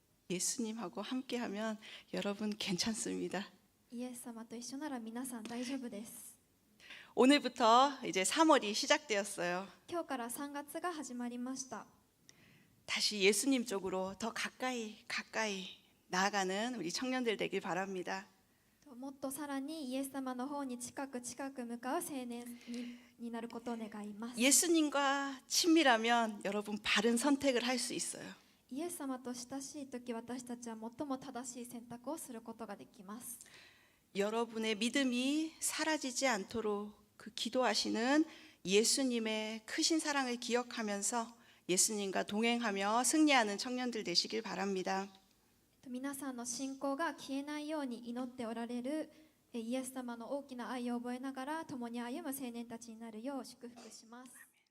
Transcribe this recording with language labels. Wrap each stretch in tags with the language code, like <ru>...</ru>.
<ko>예수님하고 함께하면 여러분 괜찮습니다.</ko> <ja>イエス様と一緒なら皆さん大丈夫です。</ja> <ko>오늘부터 이제 3월이 시작되었어요.</ko> <ja>今日から3月が始まりました。</ja> <ko>다시 예수님 쪽으로 더 가까이 나아가는 우리 청년들 되길 바랍니다.</ko> <ja>もっとさらにイエス様の方に近く向かう青年になることを願います。</ja> <ko>예수님과 친밀하면 여러분 바른 선택을 할 수 있어요.</ko> <ja>イエス様と親しい時、私たちは最も正しい選択をすることができます。</ja> <ko>여러분의 믿음이 사라지지 않도록 그 기도하시는 예수님의 크신 사랑을 기억하면서 예수님과 동행하며 승리하는 청년들 되시길 바랍니다.</ko> <ja>皆さんの信仰が消えないように祈っておられるイエス様の大きな愛を覚えながら共に歩む青年たちになるよう祝福します。</ja>